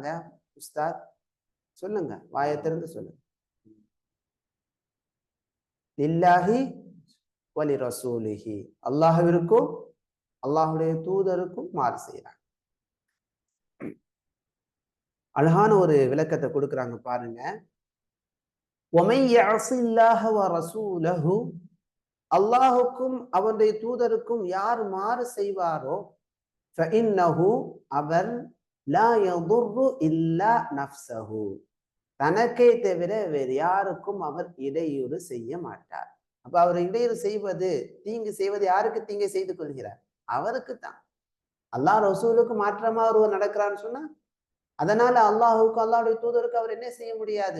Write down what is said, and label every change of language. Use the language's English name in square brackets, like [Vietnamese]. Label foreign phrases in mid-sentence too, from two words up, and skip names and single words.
[Tamil] உஸ்தாத் சொல்லுங்க, வாயை திறந்து சொல்லுங்க. [Arabic] لله ولرسوله, [Tamil] அல்லாஹ்விற்கும் அல்லாஹுடைய தூதருக்கும் மாறு செய்யறாங்க. அழகான ஒரு விளக்கத்தை கொடுக்குறாங்க பாருங்க. [Arabic] وَمَن يَعْصِ اللَّهَ وَرَسُولَهُ, [Tamil] அல்லாஹுக்கும் அவனுடைய தூதருக்கும் யார் மாறு செய்வாரோ, [Arabic] فَإِنَّهُ அவர் لَا يَضُرُّ إِلَّا نَفْسَهُ, [Tamil] தனக்கே தவிர வேறு யாருக்கும் அவர் இடையூறு செய்ய மாட்டார். அப்ப அவர் இடையூறு செய்வது, தீங்கு செய்வது யாருக்கு தீங்கை செய்து கொள்கிறார்? அவருக்கு தான். அல்லாஹ் ரசூலுக்கு மாற்றமா ஒருவர் நடக்கிறான்னு சொன்னா, அதனால அல்லாஹுக்கு அல்லாஹுடைய தூதருக்கு அவர் என்ன செய்ய முடியாது?